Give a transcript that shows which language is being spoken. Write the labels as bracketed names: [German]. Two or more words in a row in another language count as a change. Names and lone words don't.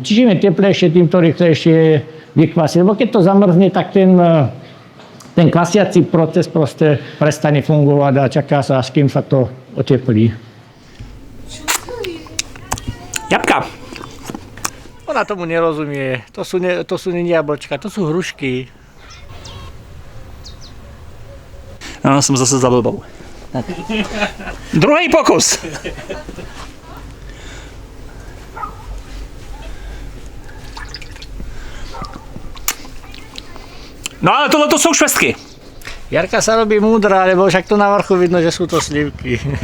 [Slovak] Čím je teplejšie, tým to rýchlejšie vykvasí. Lebo keď to zamrzne, tak ten kvasiací proces proste prestane fungovať a čaká sa, až kým sa to oteplí. Jabka. Ona tomu nerozumie. To sú nie jablčka, to sú hrušky. [Czech] No, jsem zase za blbou. Druhý pokus. No ale tohle to jsou švestky. [Slovak] Jarka sa robí múdra, lebo však to na vrchu vidno, že sú to slivky.